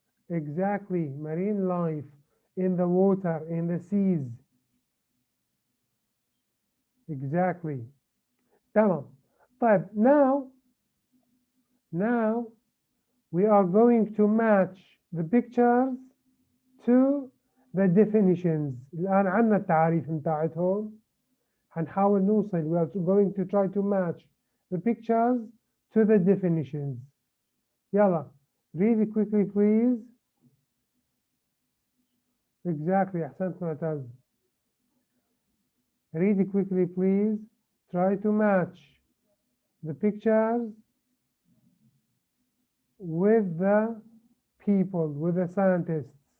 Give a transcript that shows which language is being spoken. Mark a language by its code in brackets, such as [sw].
[en] Exactly, marine life in the water, in the seas. Exactly. [ar] تمام. طيب, [en] now we are going to match the pictures to the definitions. [ar] الآن عندنا التعاريف متاعتهم. هنحاول نوصل. [en] We are going to try to match the pictures to the definitions. [ar] يلا, [en] read it quickly please. Exactly, [ar] أحسنت [en] معتز. Read it quickly please. Try to match the pictures with the people, with the scientists.